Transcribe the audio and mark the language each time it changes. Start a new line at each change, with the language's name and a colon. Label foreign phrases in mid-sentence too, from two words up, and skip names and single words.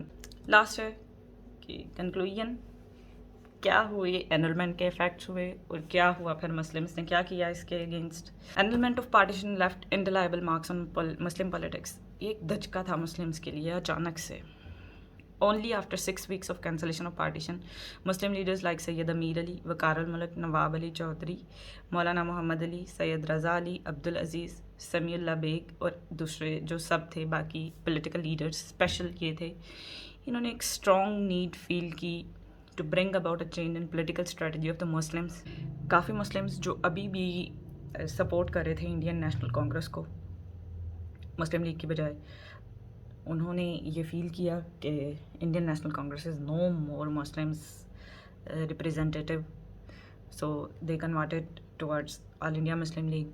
Hindi: लास्ट है कि कंक्लूजन क्या हुए, एनरोलमेंट के इफेक्ट्स हुए और क्या हुआ फिर मुस्लिम्स ने क्या किया इसके अगेंस्ट।
English: Enrolment of partition left indelible marks on Muslim politics.
Hindi: एक धचका था मुस्लिम्स के लिए अचानक से।
English: Only after 6 weeks of cancellation of partition, Muslim leaders like Sayyid Amir Ali, Waqar al-Mulk, Nawab Ali Chaudhry, Maulana Muhammad Ali, Sayyid Raza Ali, Abdul Aziz,
Hindi: समीउल्लाह बेग और दूसरे जो सब थे बाकी
English: political leaders special
Hindi: ये थे, इन्होंने एक
English: strong need feel
Hindi: की
English: to bring about a change in political strategy of the Muslims.
Hindi: काफ़ी मुस्लिम्स जो अभी भी सपोर्ट कर रहे थे इंडियन नेशनल कांग्रेस को मुस्लिम लीग की बजाय, उन्होंने ये फील किया कि इंडियन नेशनल कांग्रेस
English: is no more Muslims representative, so they converted towards
Hindi: ऑल इंडिया मुस्लिम लीग।